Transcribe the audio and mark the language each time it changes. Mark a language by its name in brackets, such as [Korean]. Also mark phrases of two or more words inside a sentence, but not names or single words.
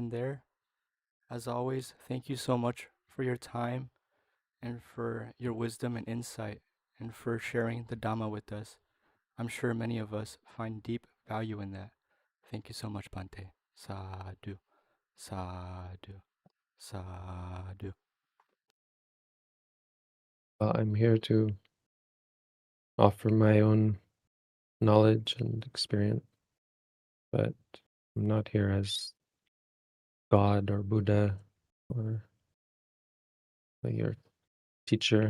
[English] As always, thank you so much for your time and for your wisdom and insight and for sharing the Dhamma with us. I'm sure many of us find deep value in that. Thank you so much, Bhante. [Pali] Sadhu, sadhu, sadhu. [English] I'm here to offer my own knowledge and experience, but I'm not here as God or Buddha or your teacher.